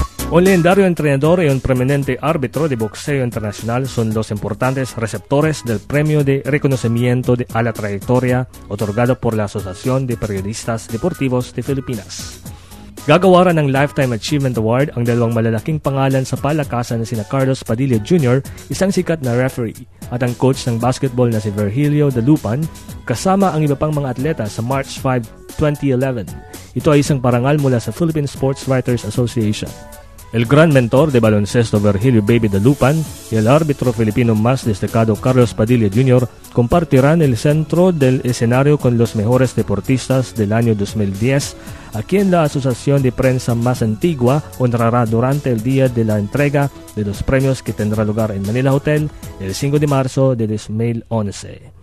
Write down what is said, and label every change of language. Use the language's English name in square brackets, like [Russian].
[Spanish] Un legendario entrenador y un prominente árbitro de boxeo internacional son los importantes receptores del premio de reconocimiento a la trayectoria otorgado por la Asociación de Periodistas Deportivos de Filipinas. [Filipino] Gagawa rin ng Lifetime Achievement Award ang dalawang malalaking pangalan sa palakasan na sina Carlos Padilla Jr., isang sikat na referee, at ang coach ng basketball na si Virgilio Dalupan, kasama ang iba pang mga atleta sa March 5, 2011. Ito ay isang parangal mula sa Philippine Sports Writers Association. [Spanish] El Gran Mentor de Baloncesto Virgilio Baby Dalupan y el árbitro filipino más destacado Carlos Padilla Jr. compartirán el centro del escenario con los mejores deportistas del año 2010, a quien la asociación de prensa más antigua honrará durante el día de la entrega de los premios que tendrá lugar en Manila Hotel el 5 de marzo de 2011.